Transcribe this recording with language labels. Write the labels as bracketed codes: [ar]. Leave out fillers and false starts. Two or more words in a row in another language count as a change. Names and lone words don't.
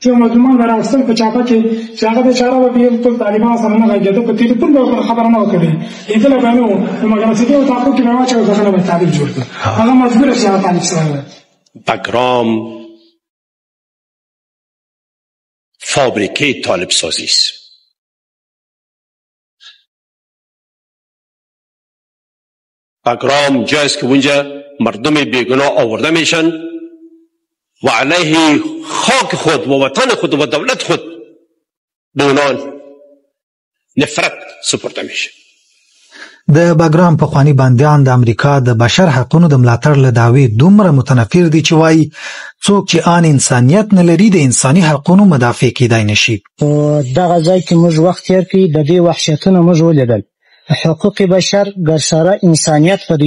[ps] یو مظلومان به راوستل په چاپه کې چې هغه بیچاره به بیا ټول طالبان سره نه غږېده په تلیفون به ورته خبره نه وکړي لیدلی به نه وو نو مګر سیدې او تاپو کې به واچوي دغه نه به طالب جوړ کړي هغه مجبوره چې هغه طالب سره [fa] بګرام فابریکه طالب سازی است. بګرام جایی است که اونجا مردم بیگناه آورده میشن و علیه خاک خود و وطن خود و دولت خود به اونان نفرت سپرده میشه. [ps] د بګرام پخواني بندیان د امریکا د بشر حقونو د ملاتړ له دعوې دومره متنفر دي چې وایي څوک چې آن انسانیت نه لري د انساني حقونو مدافع کیدای نشي. دغه ځای کې موږ وخت تېر کړی د دې وحشتونه موږ ولیدل. حقوق بشر ګرسره انسانیت پدې